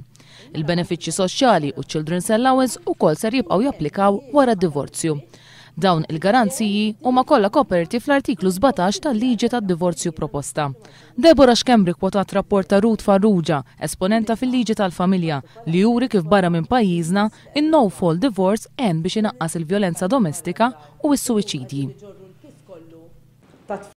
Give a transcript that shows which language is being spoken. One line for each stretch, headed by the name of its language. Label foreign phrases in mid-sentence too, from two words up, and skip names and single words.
Maltese: Il-benefiċċji soċjali u
English: children's allowance
Maltese: ukoll ser jibqgħu japplikaw wara d-divorzju. Dawn il-garanziji huma kollha koperti fl-artiklu 17 tal-liġi tad-divorzju proposta. Deborah Xkembri kwotat rapport ta' Ruth Farrugia, esponenta fil-liġi tal-familja, li juri kif barra minn pajjiżna in-
English: no-fault divorce
Maltese: għen biex inaqqas il-vjolenza domestika u s-suwiċidji.